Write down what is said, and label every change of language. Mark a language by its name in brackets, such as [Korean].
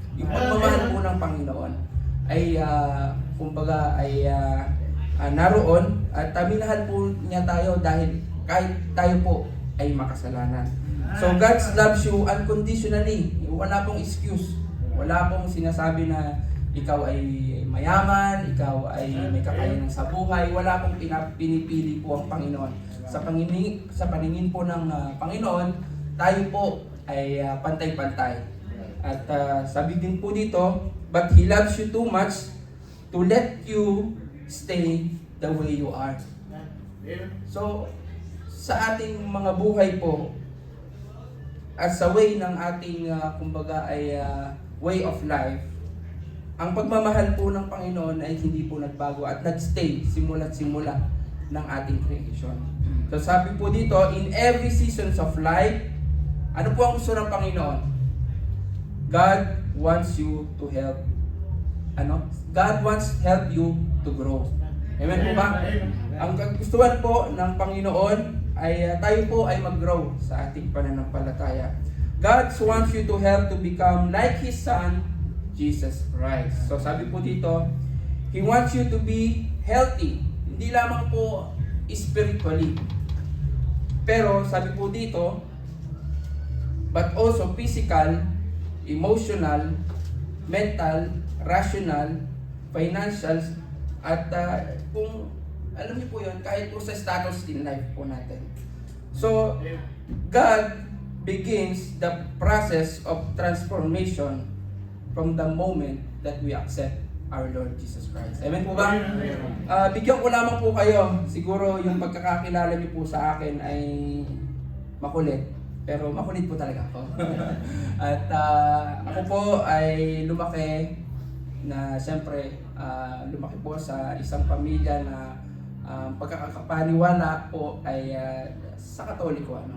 [Filipino] Yung pagmamahal po ng Panginoon ay kumbaga ay naroon at minahal po niya tayo dahil kahit tayo po ay makasalanan. [English] So God loves you unconditionally. [Filipino] Wala pong excuse. Wala pong sinasabi na ikaw ay mayaman, ikaw ay may kakayanan sa buhay. Wala pong pinipili po ang Panginoon. Sa paningin po ng Panginoon, tayo po ay pantay-pantay. At sabi din po dito, [English] but He loves you too much to let you stay the way you are. [Filipino] So, sa ating mga buhay po, at sa way ng ating, kumbaga ay way of life, ang pagmamahal po ng Panginoon ay hindi po nagbago at nagstay simula't simula ng ating creation. So sabi po dito, [English] in every seasons of life, [Filipino] ano po ang gusto ng Panginoon? [English] God wants you to help God wants help you to grow. [Filipino] Amen po ba? Ang kagustuhan po ng Panginoon ay tayo po ay mag-grow sa ating pananampalataya. [English] God wants you to help to become like His Son, Jesus Christ. So [Filipino] sabi po dito, [English] He wants you to be healthy. [Filipino] Hindi lamang po spiritually. Pero sabi po dito, [English] but also physical, emotional, mental, rational, financial, at kung alam niyo po yun, kahit po sa status in life [Filipino] po natin. [English] So, God begins the process of transformation from the moment that we accept our Lord Jesus Christ. [Filipino] Amen po ba? Bigyan ko lamang po kayo. Siguro yung pagkakakilala niyo po sa akin ay makulit. Pero makulit po talaga ako. At ako po ay lumaki na siyempre lumaki po sa isang pamilya na pagkakapaniwala po ay sa Katoliko.